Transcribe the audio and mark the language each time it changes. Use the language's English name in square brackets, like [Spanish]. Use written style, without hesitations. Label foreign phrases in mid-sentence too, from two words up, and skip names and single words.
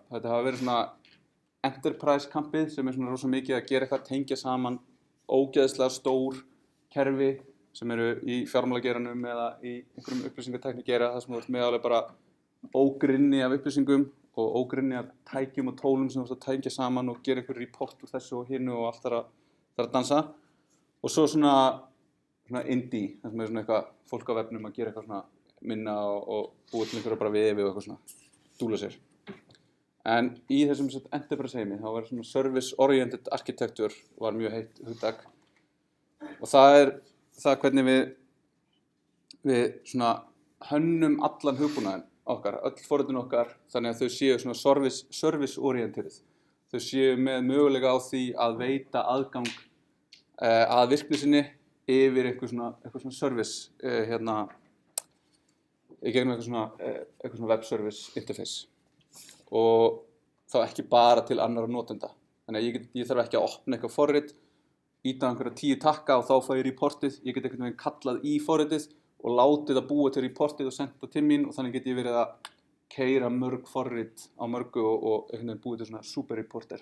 [Icelandic] Þetta hafa verið svona enterprise kampið sem er svona rosa mikið að gera eitthvað, tengja saman ógeðslega stór kerfi sem eru í fjármálageiranum eða í einhverjum upplýsingatækni geira þar sem þú ert með alveg bara ógrynni af upplýsingum og ógrynni af tækjum og tólum sem þú ert að tækja saman og gera einhver report úr þessu og hinu og allt þar að dansa. Og svo svona indie, þar sem svona eitthvað fólk á vefnum að gera eitthvað svona minna og búið til einhverja bara vefi og eitthvað svona dúla sér. En í þessum enterprise heimi þá var svona [English] service oriented architecture [Icelandic] var mjög heitt hugtak. Og það hvernig við svona hönnum allan hugbúnaðinn okkar, öll forritin okkar, þannig að þau séu svona [English] service oriented. [Icelandic] Þau séu með möguleika á því að veita aðgang að virkni sinni yfir eitthvað svona service í gegnum eitthvað svona [English] web service interface. [Icelandic] Og þá ekki bara til annarra notenda. Þannig að ég þarf ekki að opna eitthvað forrit, íta einhverja 10 takka og þá fæ ég reportið. Ég get einhvern veginn kallað í forritið og látið að búa til reportið og senda það til mín og þannig get ég verið að keyra mörg forrit á mörgu og einhvern veginn búið til svona [English] super reporter.